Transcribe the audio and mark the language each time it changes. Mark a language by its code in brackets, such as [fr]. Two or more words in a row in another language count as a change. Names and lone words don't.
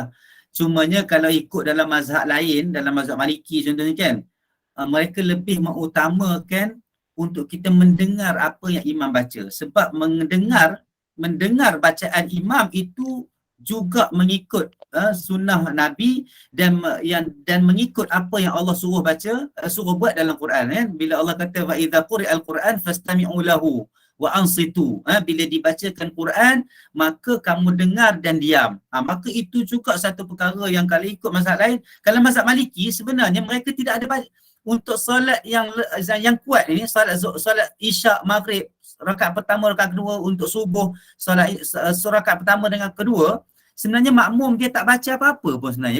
[ms] Cumanya kalau ikut dalam mazhab lain, dalam mazhab Maliki contohnya kan, mereka lebih mengutamakan untuk kita mendengar apa yang imam baca. Sebab mendengar bacaan imam itu juga mengikut sunnah Nabi dan mengikut apa yang Allah suruh buat dalam Quran, kan? Bila Allah kata [ar] وإذا قرئ القرآن فاستمعوا له وأنصتوا. [ms] Bila dibacakan Quran, maka kamu dengar dan diam. Maka itu juga satu perkara yang kalau ikut mazhab lain, kalau mazhab Maliki sebenarnya mereka tidak ada untuk solat yang kuat ini, solat Isyak, Maghrib, rakaat pertama, rakaat kedua, untuk subuh, solat rakaat pertama dengan kedua, sebenarnya makmum dia tak baca apa-apa pun sebenarnya.